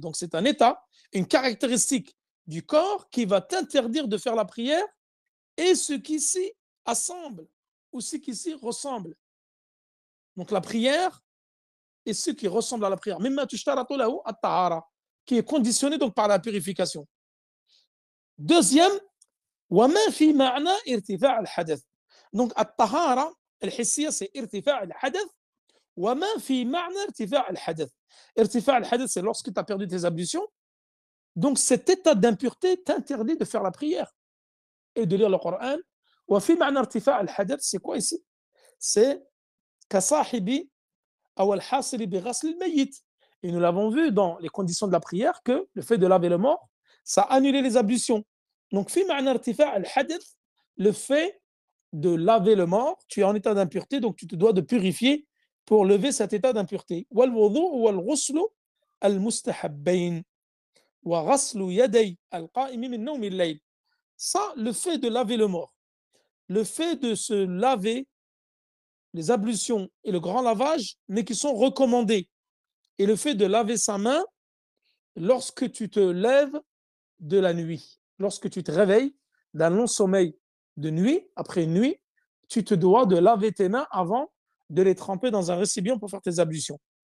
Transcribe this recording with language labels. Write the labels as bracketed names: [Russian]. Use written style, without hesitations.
[French] Donc c'est un état, une caractéristique du corps qui va t'interdire de faire la prière et ce qui s'y assemble ou ce qui s'y ressemble. Donc la prière et ce qui ressemble à la prière, [Arabic] mimma tushtaratu lahu at-tahara, [French] qui est conditionné donc par la purification. Deuxième, [Arabic] وما في معنى ارتفاع الحدث. [French] Donc [Arabic] الطهارة الحسية [French] c'est [Arabic] ارتفاع الحدث وما في معنى ارتفاع الحدث. ارتفاع الحدث [French] c'est lorsque tu as perdu tes ablutions. Donc cet état d'impureté t'interdit de faire la prière et de lire le Coran. [Arabic] وفي معنى ارتفاع الحدث [French] c'est quoi ici? C'est [Arabic] كصاحب أو الحاصل بغسل الميت. [French] Et nous l'avons vu dans les conditions de la prière que le fait de laver le mort, ça annulait les ablutions. Donc, [Arabic] في معنى ارتفاع الحدث, [French] le fait de laver le mort, tu es en état d'impureté, donc tu te dois de purifier pour lever cet état d'impureté. [Arabic] والوضوء والغسل المستحبين وغسل يدي القائم من نوم الليل. [French] Ça, le fait de laver le mort, le fait de se laver, les ablutions et le grand lavage, mais qui sont recommandés. Et le fait de laver sa main lorsque tu te lèves de la nuit, lorsque tu te réveilles d'un long sommeil de nuit, après une nuit, tu te dois de laver tes mains avant de les tremper dans un récipient pour faire tes ablutions.